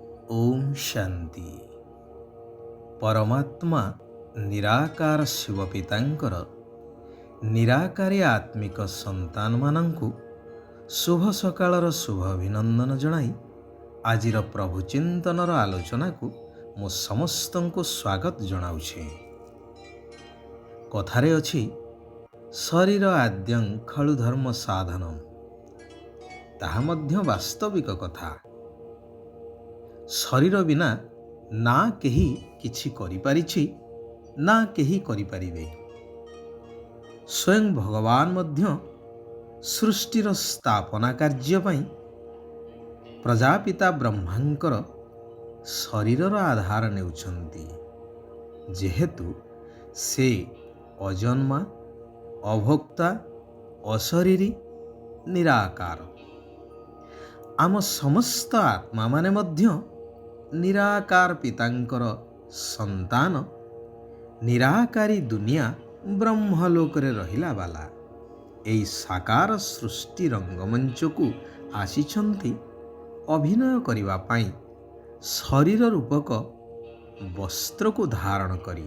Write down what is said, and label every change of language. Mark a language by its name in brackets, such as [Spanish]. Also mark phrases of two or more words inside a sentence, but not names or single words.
[Odia] ଓମ ଶାନ୍ତି। ପରମାତ୍ମା ନିରାକାର ଶିବ ପିତାଙ୍କର ନିରାକାରୀ ଆତ୍ମିକ ସନ୍ତାନ ମାନଙ୍କୁ ଶୁଭ ସକାଳର ଶୁଭ ଅଭିନନ୍ଦନ ଜଣାଇ ଆଜିର ପ୍ରଭୁ ଚିନ୍ତନର ଆଲୋଚନା କୁ ମୁଁ ସମସ୍ତଙ୍କୁ ସ୍ୱାଗତ ଜଣାଉଛି। କଥାରେ ଅଛି [Sanskrit] शरीर आद्यं खलु धर्म साधनम, [Odia] ତାହା ମଧ୍ୟ ବାସ୍ତବିକ କଥା। ଶରୀର ବିନା ନା କେହି କିଛି କରିପାରିଛି ନା କେହି କରିପାରିବେ। ସ୍ୱୟଂ ଭଗବାନ ମଧ୍ୟ ସୃଷ୍ଟିର ସ୍ଥାପନା କାର୍ଯ୍ୟ ପାଇଁ ପ୍ରଜାପିତା ବ୍ରହ୍ମାଙ୍କର ଶରୀରର ଆଧାର ନେଉଛନ୍ତି, ଯେହେତୁ ସେ ଅଜନ୍ମା ଅଭୋକ୍ତା ଅଶରୀରୀ ନିରାକାର। ଆମ ସମସ୍ତ ଆତ୍ମା ମାନେ ମଧ୍ୟ ନିରାକାର ପିତାଙ୍କର ସନ୍ତାନ ନିରାକାରୀ ଦୁନିଆ ବ୍ରହ୍ମଲୋକରେ ରହିଲା ବାଲା ଏଇ ସାକାର ସୃଷ୍ଟି ରଙ୍ଗମଞ୍ଚ କୁ ଆସିଛନ୍ତି ଅଭିନୟ କରିବା ପାଇଁ ଶରୀର ରୂପକ ବସ୍ତ୍ର କୁ ଧାରଣ କରି।